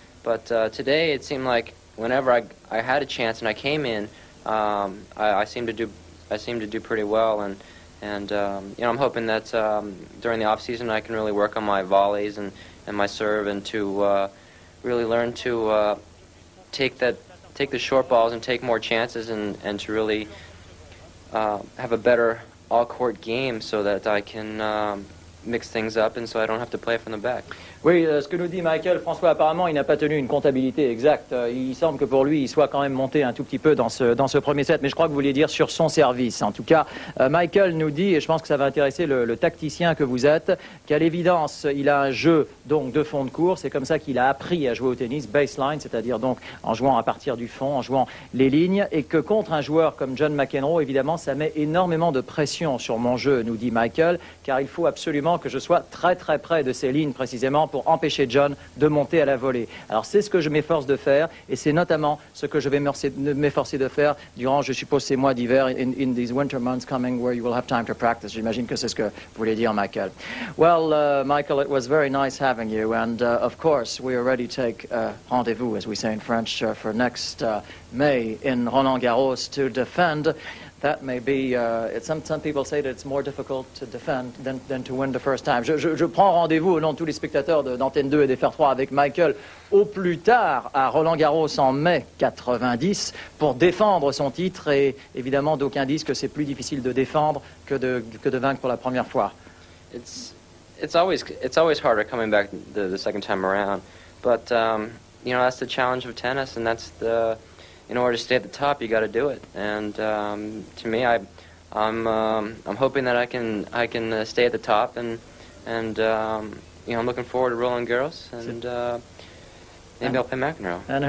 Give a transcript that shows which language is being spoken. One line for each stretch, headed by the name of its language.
English: But today it seemed like whenever I had a chance and I came in, I seemed to do pretty well, and I'm hoping that during the off season I can really work on my volleys and my serve, and to really learn to take the short balls and take more chances, and to really have a better all-court game so that I can mix things up and so I don't have to play from the back.
French: Oui, ce que nous dit Michael, François, apparemment, il n'a pas tenu une comptabilité exacte. Il semble que pour lui, il soit quand même monté un tout petit peu dans ce premier set, mais je crois que vous vouliez dire sur son service. En tout cas, Michael nous dit, et je pense que ça va intéresser le tacticien que vous êtes, qu'à l'évidence, il a un jeu donc de fond de cours. C'est comme ça qu'il a appris à jouer au tennis, baseline, c'est-à-dire donc en jouant à partir du fond, en jouant les lignes, et que contre un joueur comme John McEnroe, évidemment, ça met énormément de pression sur mon jeu, nous dit Michael, car il faut absolument que je sois très très près de ces lignes précisément pour empêcher John de monter à la volée. Alors c'est ce que je m'efforce de faire, et c'est notamment ce que je vais m'efforcer de faire durant, je suppose, ces mois d'hiver,
English: in these winter months coming where you will have time to practice.
French: J'imagine que c'est ce que vous voulez dire, Michael.
English: Well, Michael, it was very nice having you, and of course we already take rendezvous, as we say in French, for next May in Roland Garros to defend. That may be, some people say that it's more difficult to defend than to win the first time.
French: Je prends rendez-vous au nom de tous les spectateurs d'Antenne 2 et des Fer 3 avec Michael au plus tard à Roland-Garros en mai 90 pour défendre son titre, et évidemment d'aucuns disent que c'est plus difficile de défendre que de vaincre pour la première fois.
English: It's always harder coming back the second time around, but that's the challenge of tennis, and that's in order to stay at the top, you got to do it. And to me, I'm hoping that I can stay at the top, and I'm looking forward to Roland Garros, and maybe I'll play McEnroe.